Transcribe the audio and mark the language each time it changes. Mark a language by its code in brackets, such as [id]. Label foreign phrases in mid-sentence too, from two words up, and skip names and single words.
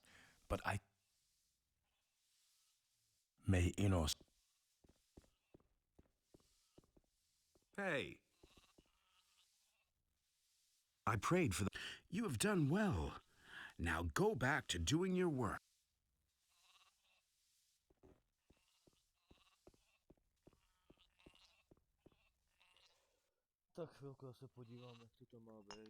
[en] But I... May Enos... Hey. I prayed for the... You have done well. Now go back to doing your work. [cs] Tak chvilku se podívám, jak to má být.